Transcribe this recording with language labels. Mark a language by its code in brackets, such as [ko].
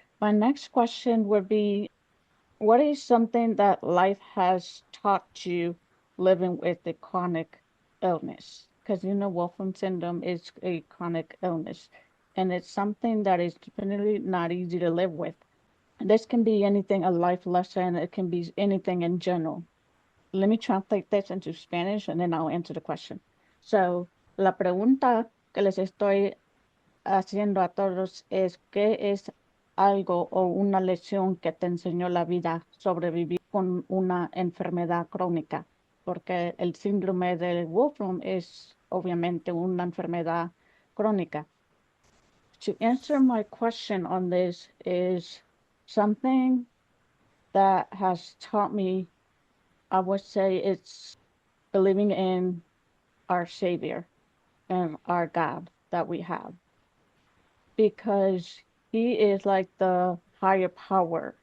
[en] My next question would be, what is something that life has taught you living with a chronic illness? Because you know, Wolfram syndrome is a chronic illness, and it's something that is definitely not easy to live with. This can be anything, a life lesson, it can be anything in general. Let me translate this into Spanish and then I'll answer the question. [es] So, la pregunta que les estoy haciendo a todos es, ¿qué es algo o una lección que te enseñó la vida sobre vivir con una enfermedad crónica? Porque el síndrome del Wolfram es obviamente una enfermedad crónica. [en] To answer my question on this is something that has taught me, I would say it's believing in our Savior and our God that we have, because He is like the higher power.